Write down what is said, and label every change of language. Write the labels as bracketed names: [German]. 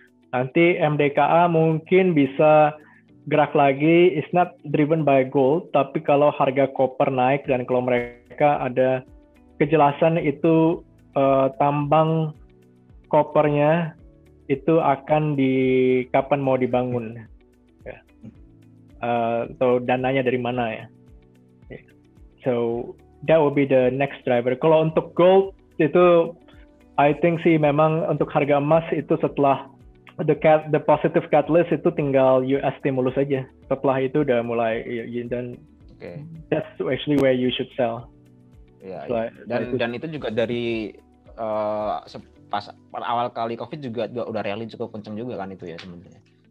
[Indonesian] Nanti MDKA mungkin bisa gerak lagi, [English] it's not driven by gold, [Indonesian] tapi kalau harga copper naik dan kalau mereka ada kejelasan itu tambang kopernya itu akan kapan mau dibangun, ya. Atau dananya dari mana ya. [English] So that will be the next driver. [Indonesian] Kalau untuk gold itu, [English] I think [Indonesian] sih memang untuk harga emas itu setelah [English] the positive catalyst [Indonesian] itu tinggal US stimulus aja. Setelah itu udah mulai dan [English] that's actually where you should sell. [Indonesian] Ya, dan itu juga dari pas awal kali COVID juga udah rally cukup kenceng juga kan itu ya sebenarnya.